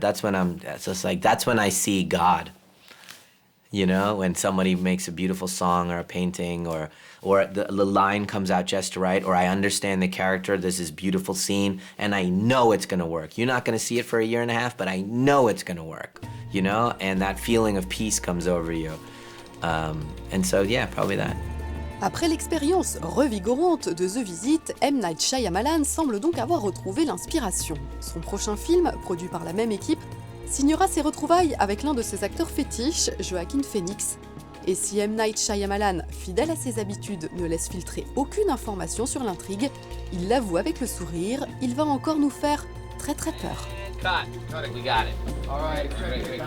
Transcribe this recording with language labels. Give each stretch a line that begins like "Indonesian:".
English: That's when that's when I see God. When somebody makes a beautiful song or a painting or the line comes out just right, or I understand the character, there's this beautiful scene, and I know it's gonna work. You're not gonna see it for a year and a half, but I know it's gonna work, And that feeling of peace comes over you. And so, yeah, probably that.
French: Après l'expérience revigorante de The Visit, M. Night Shyamalan semble donc avoir retrouvé l'inspiration. Son prochain film, produit par la même équipe, signera ses retrouvailles avec l'un de ses acteurs fétiches, Joaquin Phoenix. Et si M. Night Shyamalan, fidèle à ses habitudes, ne laisse filtrer aucune information sur l'intrigue, il l'avoue avec le sourire, il va encore nous faire très très peur.
English: Cut. We got it. All right, great.